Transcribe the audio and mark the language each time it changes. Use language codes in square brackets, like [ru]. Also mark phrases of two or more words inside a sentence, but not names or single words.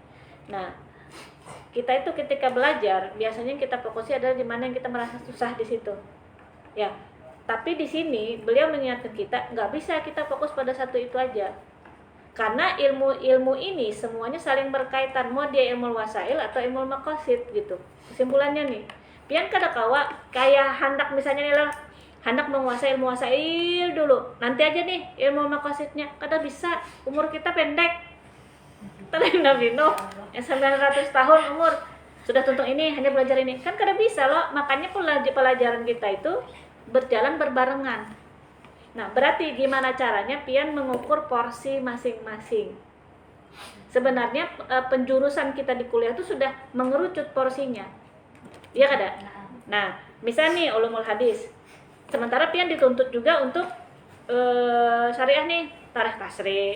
[id] Nah, kita itu ketika belajar biasanya kita fokusnya adalah dimana yang kita merasa susah di situ. Ya, tapi di sini beliau mengingatkan kita nggak bisa kita fokus pada satu itu aja. Karena ilmu ini semuanya saling berkaitan, mau dia ilmu wasail atau ilmu maqasid gitu. [bjn] Kesimpulannya nih, pian kada kawa kayak hendak misalnya nih lah, hendak menguasai ilmu wasail dulu. [id] Nanti aja nih ilmu maqasidnya, kada bisa. Umur kita pendek. Tadi Nabi Nuh yang 900 tahun umur sudah tuntung ini hanya belajar ini. Kan kada bisa loh, makanya pelajaran kita itu berjalan berbarengan. Nah, berarti gimana caranya pian mengukur porsi masing-masing. Sebenarnya penjurusan kita di kuliah itu sudah mengerucut porsinya. [bjn] Iya kada? [id] Nah, misal nih ulumul hadis. Sementara pian dituntut juga untuk syariah nih, tarikh tasri.